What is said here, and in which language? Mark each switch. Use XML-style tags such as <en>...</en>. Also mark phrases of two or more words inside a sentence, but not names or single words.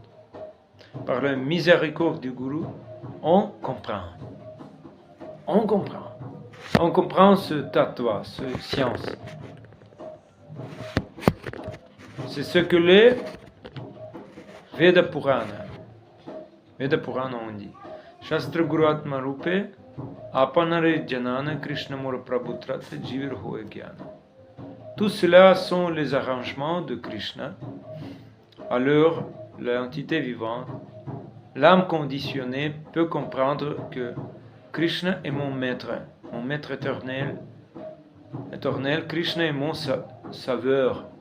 <fr>Par la miséricorde du Guru, on comprend. On comprend. On comprend ce tattva, ce science. C'est ce que les Veda Purana on dit.</fr> <bn>শাস্ত্র গুরু আত্মা রূপে, আপনারে জানান কৃষ্ণ মোর প্রভু ত্রাতা জীবের হয় জ্ঞান.</bn> <fr>Tout cela sont les arrangements de Krishna. Alors, l'entité vivante, l'âme conditionnée peut comprendre que Krishna est mon maître éternel. Krishna est mon sauveur.</fr>